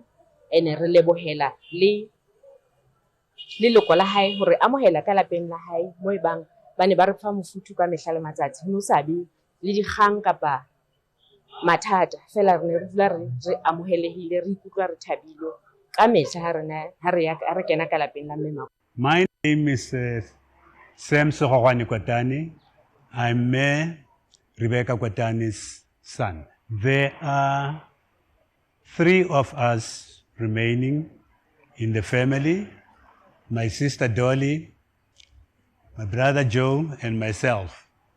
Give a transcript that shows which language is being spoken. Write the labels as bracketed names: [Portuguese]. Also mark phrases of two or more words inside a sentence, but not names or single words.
[Southern Sotho] Ene re lebohela le leloko la hae hore amohela ka lapeng la hae mo ebang ba ne ba re fa mofuthu ka mehla le matsatsi. Ho no sabe le dikgang kapa mathata fela re ne re dula re amohelehile, re ikutlwa re thabile ka mehla ha re kena ka lapeng la mme Makotane. [English] My name is Sam Kotane. I'm Mama Rebecca Kotane's son. There are 3 of us remaining in the family: my sister Dolly, my brother Joe, and myself.